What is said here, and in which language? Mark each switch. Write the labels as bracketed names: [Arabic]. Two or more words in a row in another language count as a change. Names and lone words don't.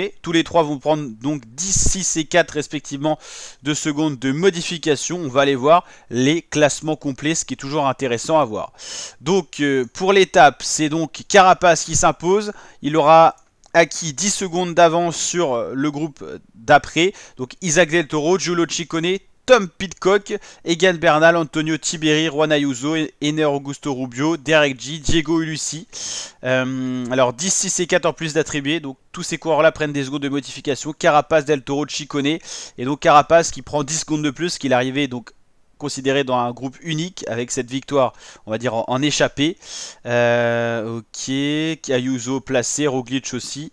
[French] Tous les 3 vont prendre donc 10, 6 et 4 respectivement de secondes de modification. On va aller voir les classements complets, ce qui est toujours intéressant à voir. Donc pour l'étape, c'est donc Carapaz qui s'impose. Il aura acquis 10 secondes d'avance sur le groupe d'après. Donc Isaac Del Toro, Giulio Ciccone, Tom Pidcock, Egan Bernal, Antonio Tiberi, Juan Ayuso, Ener Augusto Rubio, Derek G, Diego Ulissi. Alors 10, 6 et 4 en plus d'attribués. Donc tous ces coureurs-là prennent des secondes de modification. Carapaz, Del Toro, Ciccone. Et donc Carapaz qui prend 10 secondes de plus, qu'il arrivait donc considéré dans un groupe unique avec cette victoire, on va dire en échappée. Ok, Ayuso placé, Roglic aussi.